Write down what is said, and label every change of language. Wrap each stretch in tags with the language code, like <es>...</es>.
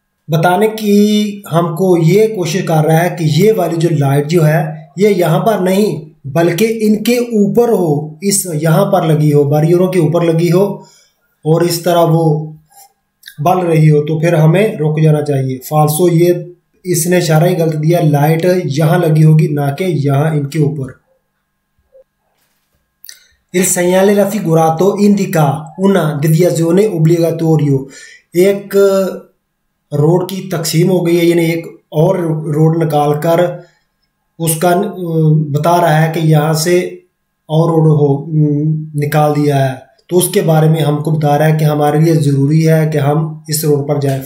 <hi>बताने की हमको ये कोशिश कर रहा है कि ये वाली जो लाइट जो है ये यहाँ पर नहीं बल्कि इनके ऊपर हो, इस यहाँ पर लगी हो, बैरियरों के ऊपर लगी हो और इस तरह वो बल रही हो, तो फिर हमें रुक जाना चाहिए। फाल्सो, ये इसने इशारा ही गलत दिया, लाइट यहाँ लगी होगी ना कि यहाँ इनके ऊपर।</hi> <it>Il segnale raffigurato indica una deviazione obbligatorio।</it> <hi>एक रोड की तकसीम हो गई है, यानी एक और रोड निकाल कर उसका बता रहा है कि यहाँ से और रोड हो निकाल दिया है, तो उसके बारे में हमको बता रहा है कि हमारे लिए ज़रूरी है कि हम इस रोड पर जाएं।</hi>